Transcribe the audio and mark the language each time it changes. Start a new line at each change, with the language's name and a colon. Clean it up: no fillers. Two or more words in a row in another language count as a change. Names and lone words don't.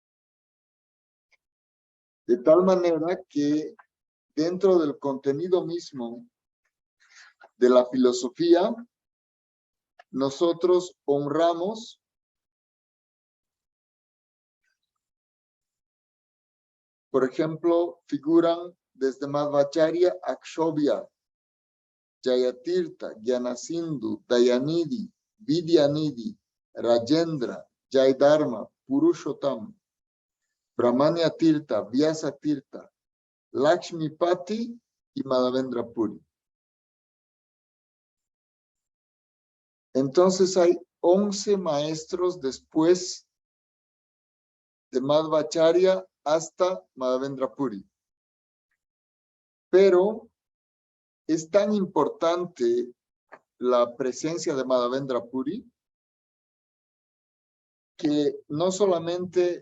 Spanish: De tal manera que dentro del contenido mismo de la filosofía, nosotros honramos por ejemplo, figuran desde Madhvacharya, Akshobhya, Jayatirtha, Gyanasindhu, Dayanidhi, Vidyanidhi, Rajendra, Jaydharma, Purushottam, Brahmanya Tirtha, Vyasa Tirtha, Lakshmipati y Madhavendra Puri. Entonces hay 11 maestros después de Madhvacharya hasta Madhavendra Puri. Pero es tan importante la presencia de Madhavendra Puri que no solamente